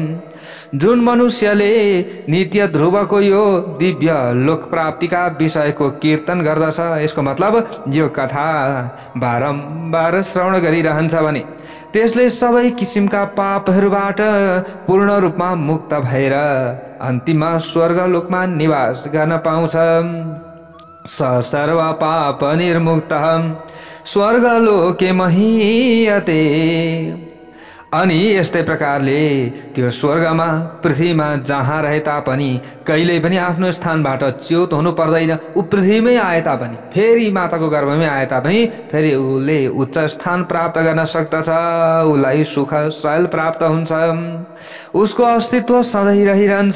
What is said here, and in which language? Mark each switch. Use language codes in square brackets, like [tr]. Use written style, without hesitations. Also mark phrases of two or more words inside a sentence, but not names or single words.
[ne] जुन मनुष्यले नित्य ध्रुवको यो दिव्य लोक प्राप्तिका विषयको कीर्तन गर्दछ, यसको मतलब यो कथा बारम्बार श्रवण गरिरहन्छ भने त्यसले सबै किसिमका पापहरूबाट पूर्ण रूपमा मुक्त भएर अन्तिममा स्वर्गलोकमा निवास गर्न पाउँछ। [sa] स सर्व पाप निर्मुक्त स्वर्गलोके महीयते। [ne] अनि यस्तै प्रकारले त्यो स्वर्गमा पृथ्वीमा जहाँ रहे तापनि कहिल्यै पनि आफ्नो स्थानबाट च्युत हुनु पर्दैन। ऊ पृथ्वीमै आए तापनि, फेरि माताको गर्भमै आए तापनि फेरि उसले उच्च स्थान प्राप्त गर्न सक्दछ। उसलाई सुख शैल प्राप्त हुन्छ। उसको अस्तित्व सधैँ रहिरहन्छ।